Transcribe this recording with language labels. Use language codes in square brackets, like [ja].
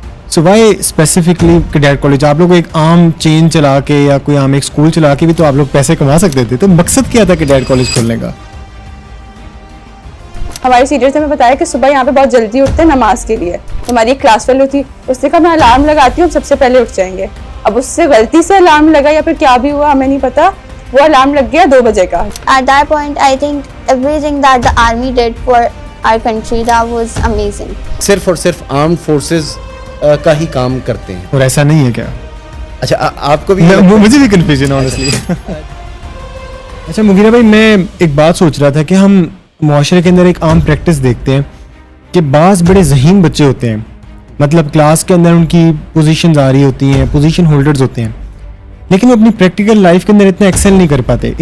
[en] so why specifically [ur] cadet college? آپ لوگ ایک عام چین چلا کے یا کوئی عام ایک اسکول چلا کے بھی تو آپ لوگ پیسے کما سکتے تھے. تو مقصد کیا تھا کیڈیٹ کالج کھولنے کا؟ ہمارے سینئرز نے ہمیں بتایا کہ صبح یہاں پہ بہت جلدی اٹھتے ہیں نماز کے لیے. ہماری ایک کلاس فیلو تھی, اس نے کہا میں الارم لگاتی ہوں, سب سے پہلے اٹھ جائیں گے. اب اس سے غلطی سے الارم لگا یا پھر کیا بھی ہوا ہمیں نہیں پتا, وہ الارم لگ گیا 2 بجے کا. [en] At that point, I think everything that the army did for our country, that was amazing. [ur] صرف اور صرف آرمڈ فورسز کا ہی کام کرتے ہیں. اور ایسا نہیں ہے کیا؟ اچھا آپ کو بھی مجھے بھی کنفیوژن آنیسٹلی. اچھا مغیرہ بھائی, میں ایک بات سوچ رہا تھا کہ ہم معاشرے کے اندر ایک عام پریکٹس دیکھتے ہیں کہ بعض بڑے ذہین بچے ہوتے ہیں, مطلب کلاس کے اندر ان کی پوزیشنز آ رہی ہوتی ہیں, پوزیشن ہولڈرز ہوتے ہیں, لیکن وہ اپنی پریکٹیکل لائف کے اندر اتنا ایکسل نہیں کر پاتے.